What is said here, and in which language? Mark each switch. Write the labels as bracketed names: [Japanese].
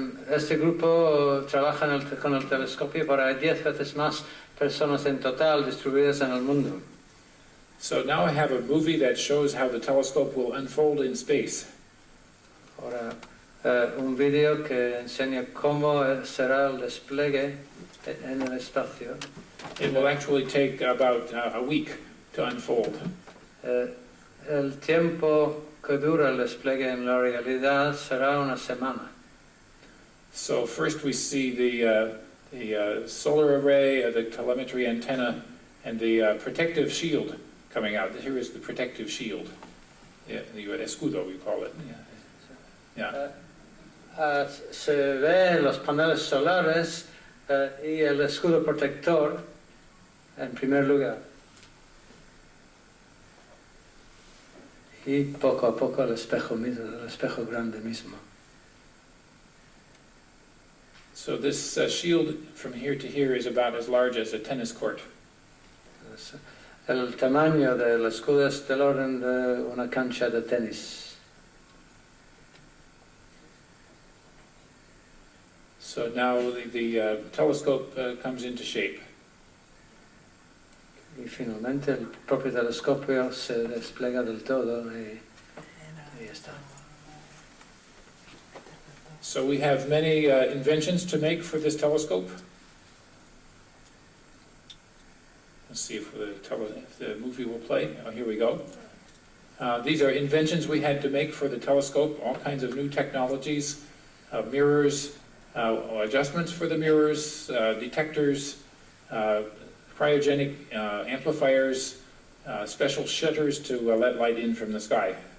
[Spanish] Este grupo trabaja con el telescopio para 10 veces más personas en total distribuidas en el mundo. [English] So now I have a movie that shows how the telescope will unfold in space. [Spanish] Ahora, un vídeo que enseña cómo será el despliegue en el espacio. [English] It will actually take about a week to unfold. [Spanish] El tiempo que dura el despliegue en la realidad será una semana. [English] So first we see the solar array, the telemetry antenna, and the protective shield coming out. Here is the protective shield. Yeah, the escudo we call it. Yeah. [Spanish] Se ve los paneles solares y el escudo protector en primer lugar. Y poco a poco el espejo grande mismo. [English] So this shield from here to here is about as large as a tennis court. [Spanish] El tamaño del escudo es del orden de una cancha de tenis. [English] So now the telescope comes into shape. [Spanish] Y finalmente el propio telescopio se despliega del todo y ahí está. [English] So we have many inventions to make for this telescope. Let's see if the movie will play. Oh, here we go. These are inventions we had to make for the telescope, all kinds of new technologies, mirrors, adjustments for the mirrors, detectors, cryogenic amplifiers, special shutters to let light in from the sky.